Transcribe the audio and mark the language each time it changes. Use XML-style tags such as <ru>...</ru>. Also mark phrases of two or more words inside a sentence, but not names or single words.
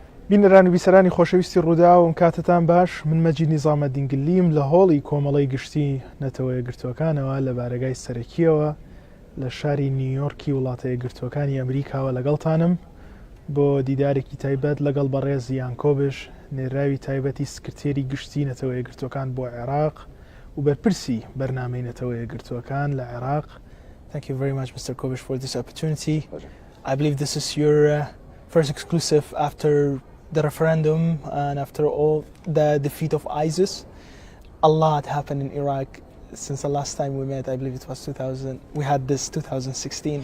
<ckb>بینەران و بیسەرانی خۆشەویستی ڕووداو کاتتان باش من مەجید نیزامەدین گلیم لە هۆڵی کۆمەڵی گشتی نەتەوە یەکگرتووەکانەوە لە بارگای سەرەکیەوە لە شاری نیویۆرکی وڵاتە یەکگرتووەکانی ئەمریکاوە لەگەڵتانم بۆ دیدارێکی تایبەت لەگەڵ بەڕێز یان کۆبش نێراوی تایبەتی سکرتێری گشتی نەتەوە یەکگرتووەکان بۆ عێراق و بەرپرسی بەرنامەی نەتەوە یەکگرتووەکان لە عێراق.</ckb> <en>Thank you very much, Mr. Kubish, for this opportunity. I believe this is your first exclusive after the referendum and after all the defeat of ISIS. A lot happened in Iraq since the last time we met. I believe it was 2000. We had this 2016.</en>